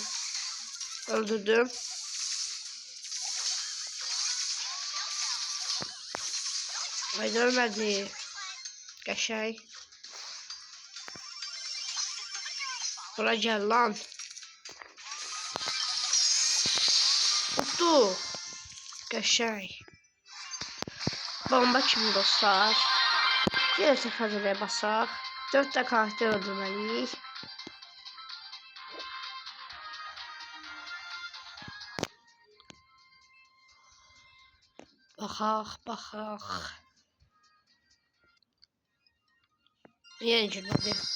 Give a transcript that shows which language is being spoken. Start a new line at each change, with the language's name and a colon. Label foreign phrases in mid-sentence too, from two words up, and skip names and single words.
Azerbaijani: Öldürdüm. Ayda ölmədi. Qəşəng. Bura gəl lan. Utdu. Qəşəng. Bomba kimi dostlar.
Turkish: Diğer seferde basaq.
Azerbaijani: 4 de karakter öldürməliyik. Baxaq. Yeni girmədi.